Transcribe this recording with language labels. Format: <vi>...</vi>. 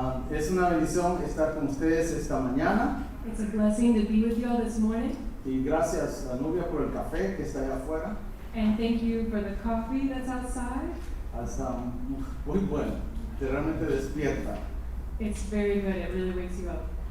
<es>Es una bendición estar con ustedes esta mañana.</es> <en>It's a blessing to be with you all this morning.</en> <es>Y gracias a Nubia por el café que está allá afuera.</es> <en>And thank you for the coffee that's outside.</en> <es>Está muy bueno, te realmente despierta.</es> <en>It's very good, it really wakes you up.</en>